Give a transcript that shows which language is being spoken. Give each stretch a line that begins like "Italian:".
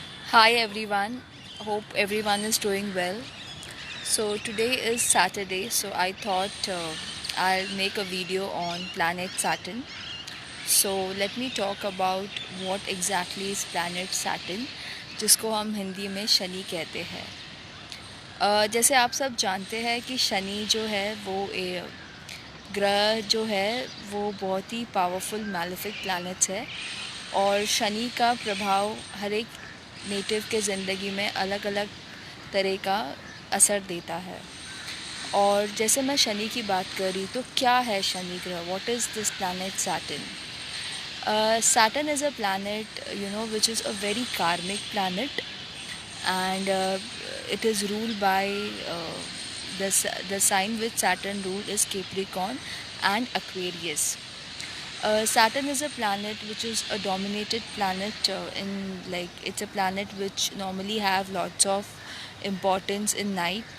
English: Hi everyone, hope everyone is doing well. So today is Saturday, so I thought I'll make a video on planet Saturn. So let me talk about what exactly is planet Saturn,
Hindi: जिसको हम हिंदी में शनि कहते हैं। जैसे आप सब जानते हैं कि शनि जो है वो ग्रह जो है वो बहुत ही पावरफुल मैलेफिक प्लैनेट्स है और शनि का प्रभाव हर एक नेटिव के ज़िंदगी में अलग अलग तरह का असर देता है। और जैसे मैं शनि की बात करी तो क्या है शनि ग्रह,
English: What is this planet Saturn? Saturn is a planet, which is a very karmic planet, and it is ruled by the sign which Saturn ruled is Capricorn and Aquarius. Saturn is a planet which is a dominated planet it's a planet which normally have lots of importance in night.